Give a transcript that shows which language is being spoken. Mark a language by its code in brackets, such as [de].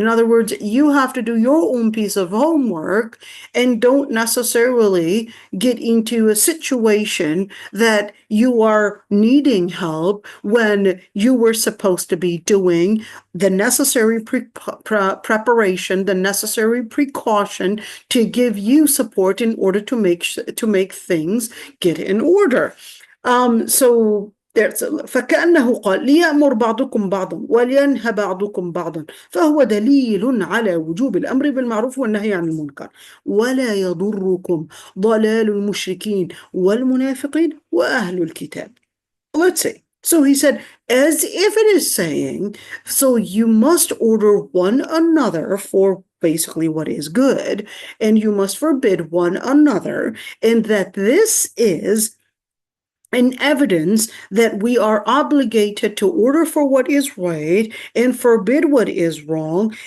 [en] In other words, you have to do your own piece of homework, and don't necessarily get into a situation that you are needing help when you were supposed to be doing the necessary preparation, the necessary precaution to give you support in order to make things get in order. So [ar] فكأنه قال ليأمر بعضكم بعضا ولينهى بعضكم بعضا فهو دليل على وجوب الأمر بالمعروف والنهي عن المنكر ولا يضركم ضلال المشركين والمنافقين وأهل الكتاب. [en] Let's see. So he said, as if it is saying, so you must order one another for basically what is good, and you must forbid one another, and that this is an evidence that we are obligated to order for what is right and forbid what is wrong.